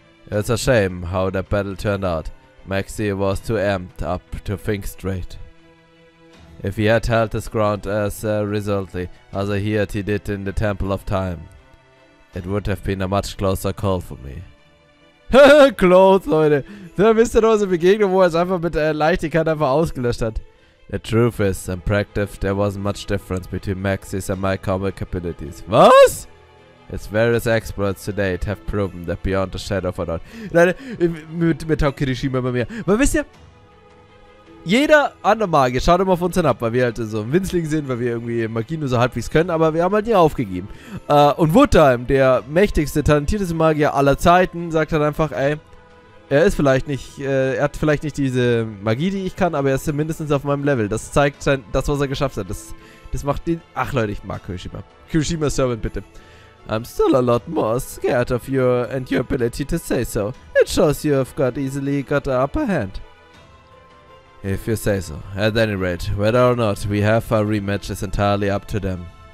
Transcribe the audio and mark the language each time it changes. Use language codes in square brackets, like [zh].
[en] It's a shame how that battle turned out. Maxi was too amped up to think straight. If he had held his ground as resolutely as I heard he did in the Temple of Time, it would have been a much closer call for me. [de] Close, Leute. Da wisst ihr noch so eine Begegnung, wo er es einfach mit Leichtigkeit einfach ausgelöscht hat. [en] The truth is, in practice, there wasn't much difference between Maxis and my comic abilities. [de] Was? [en] Its various experts to date have proven that beyond a shadow of a doubt. [de] Leute, mit taugt Kirishima bei mir. Weil wisst ihr, jeder andere Magier schaut immer auf uns hinab, weil wir halt so ein Winzling sind, weil wir irgendwie Magie nur so halbwegs können, aber wir haben halt nie aufgegeben. Und Woodtime, der mächtigste, talentierteste Magier aller Zeiten, sagt halt einfach, ey, er ist vielleicht nicht, er hat vielleicht nicht diese Magie, die ich kann, aber er ist mindestens auf meinem Level. Das zeigt das, was er geschafft hat. Das macht ihn. Ach Leute, ich mag Kirishima. Kirishima Servant, bitte. [en] I'm still a lot more scared of you and your ability to say so. It shows you've easily got the upper hand. If you say so. At any rate, whether or not we have a rematch is entirely up to them.